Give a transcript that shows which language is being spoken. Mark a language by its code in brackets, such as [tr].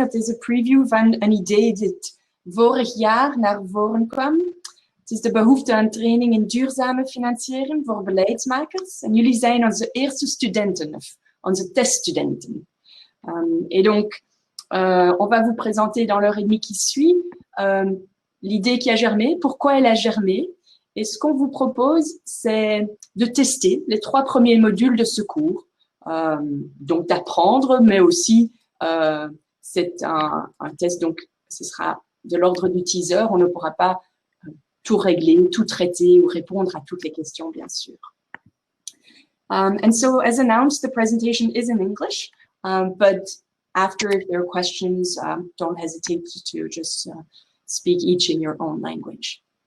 [nl] Het is een preview van een idee dat vorig jaar naar voren kwam. Het is de behoefte aan training in duurzame financiering voor beleidsmakers. En jullie zijn onze eerste studenten, of onze teststudenten. [fr] Et donc, on va vous présenter dans l'heure et demie qui suit l'idée qui a germé, pourquoi elle a germé. Et ce qu'on vous propose, c'est de tester les 3 premiers modules de ce cours. Donc d'apprendre, mais aussi c'est un test, donc ce sera de l'ordre du teaser. On ne pourra pas tout régler, tout traiter ou répondre à toutes les questions, bien sûr. [en] And so, as announced, the presentation is in English, but after, if there are questions, don't hesitate to just speak each in your own language.